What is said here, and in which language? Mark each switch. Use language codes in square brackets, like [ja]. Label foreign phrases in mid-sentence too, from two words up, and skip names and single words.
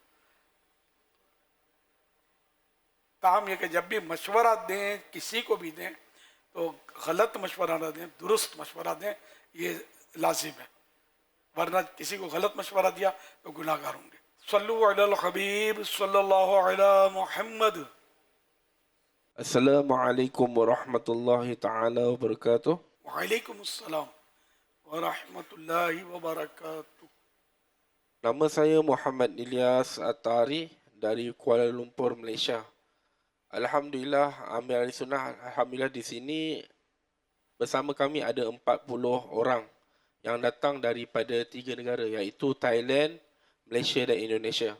[ur] تاہم یہ کہ جب بھی مشورہ دیں کسی کو بھی دیں تو غلط مشورہ نہ دیں، درست مشورہ دیں، یہ لازم ہے، ورنہ کسی کو غلط مشورہ دیا تو گناہ گار ہوں گے. [ar] صلو علی الحبیب صلی اللہ علی محمد. السلام علیکم ورحمۃ اللہ تعالی وبرکاتہ. وعلیکم السلام ورحمۃ اللہ وبرکاتہ. [ms] Nama saya Muhammad Ilyas Atari dari Kuala Lumpur, Malaysia. Alhamdulillah, Amir Ahli Sunnah, Alhamdulillah di sini bersama kami ada 40 orang yang datang daripada 3 negara iaitu Thailand, Malaysia dan Indonesia.